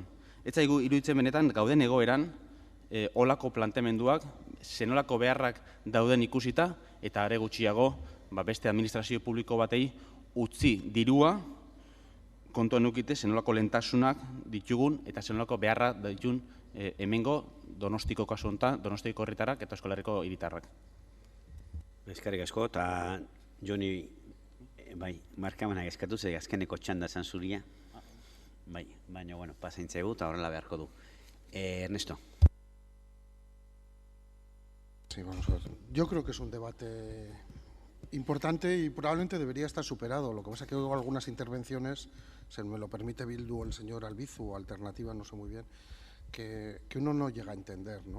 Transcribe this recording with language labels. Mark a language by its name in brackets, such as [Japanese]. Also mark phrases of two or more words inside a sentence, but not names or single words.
[Basque] Ez zaigu iruditzen benetan gauden egoeran olako planteamenduak, zenolako beharrak dauden ikusita eta are gutxiago beste administrazio publiko batei utzi dirua kontuan edukite zenolako lehentasunak ditugun eta zenolako beharra ditun hemengo Donostiko kasu honetan, Donostiko herritarrak eta Euskal Herriko hiritarrak. Eskerrik asko, eta Joni, markamenak eskatu ze azkeneko txanda zan zuria. Baina, bueno, pasaintzegu eta horrela beharko du. Ernesto. [Spanish] Sí, vamos a ver. Yo creo que es un debate importante y probablemente debería estar superado. Lo que pasa es que oigo algunas intervenciones, se me lo permite Bildu o el señor Albizu, o Alternativa, no sé muy bien, que uno no llega a entender, ¿no?